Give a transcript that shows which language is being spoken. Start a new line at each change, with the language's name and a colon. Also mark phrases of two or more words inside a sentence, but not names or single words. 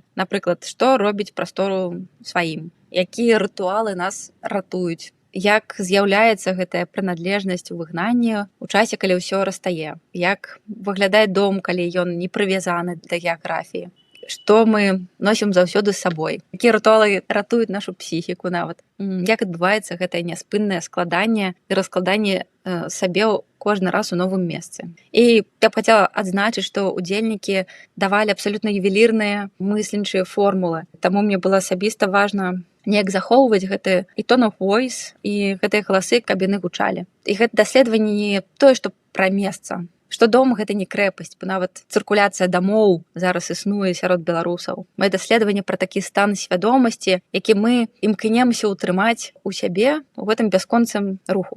Belarusian: Напрыклад, што робіць прастору сваім, якія рытуалы нас ратуюць, як з'яўляецца гэтая прыналежнасць у выгнанні ў часе, калі ўсё растае, як выглядае дом, калі ён не прывязаны да геаграфіі, што мы носім заўсёды з сабой, якія рытуалы ратуюць нашу псіхіку нават, як адбываецца гэтае няспыннае складанне і раскладанне сабе кожны раз у новым месцы. І я б хацела адзначыць, што удзельнікі давалі абсалютна ювелірныя мысленчыя формулы. Таму мне было асабіста важна неяк захоўваць гэты і
English: tone of voice,
Belarusian: і гэтыя галасы, каб яны гучалі. І гэта даследаванне не тое, што пра месца, што дом гэта не крэпасць, бо нават цыркуляцыя дамоў зараз існуе сярод беларусаў. Мае даследаванне пра такі стан свядомасці, які мы імкнемся ўтрымаць у сябе у гэтым бясконцым руху.